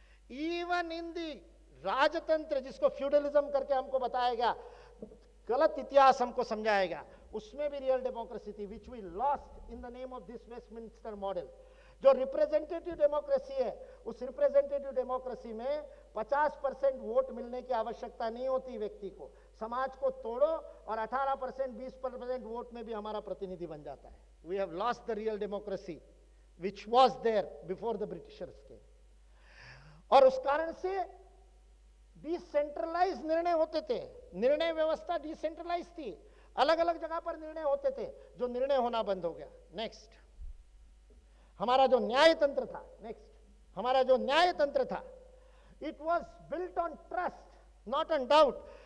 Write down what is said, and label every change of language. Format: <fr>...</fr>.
<en>even in the</en> <hi>राजतंत्र, जिसको feudalism करके हमको बताया गया, गलत इतिहास हमको समझाया गया, उसमें भी रियल डेमोक्रेसी थी,</hi> <en>Which we lost in the name of this Westminster model.</en> <hi>जो रिप्रेजेंटेटिव डेमोक्रेसी है, उस रिप्रेजेंटेटिव डेमोक्रेसी में 50% वोट मिलने की आवश्यकता नहीं होती व्यक्ति को। समाज को तोड़ो और 18%, 20% वोट में भी हमारा प्रतिनिधि बन जाता है।</hi> <en>We have lost the real democracy which was there before the Britishers came.</en> <hi>और उस कारण से डिसेंट्रलाइज निर्णय होते थे, निर्णय व्यवस्था डिसेंट्रलाइज थी, अलग अलग जगह पर निर्णय होते थे, जो निर्णय होना बंद हो गया। नेक्स्ट, हमारा जो न्याय तंत्र था, नेक्स्ट हमारा जो न्याय तंत्र था,</hi> <en>It was built on trust not on doubt.</en>